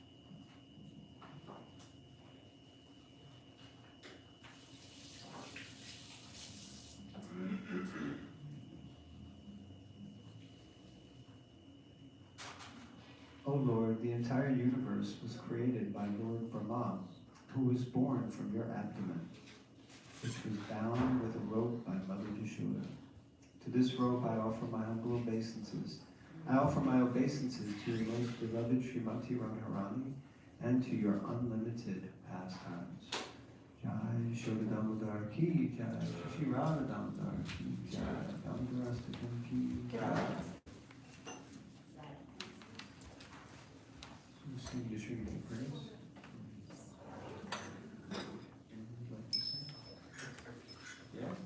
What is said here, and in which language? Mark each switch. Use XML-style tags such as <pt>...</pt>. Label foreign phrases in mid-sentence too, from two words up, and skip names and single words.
<en>O Lord, the entire universe was created by Lord Brahma, who was born from your abdomen, which was bound with a rope by Mother Yashoda. To this rope I offer my humble obeisances. I offer my obeisances to your most beloved Srimati Radharani and to your unlimited pastimes.</en> <hi>जय यशोदा दामोदर की जय, श्री राधा दामोदर की जय, दामोदराष्टकम की जय.</hi> <en>Sing the Srimati prayers. Anyone would like to sing? Yeah?</en>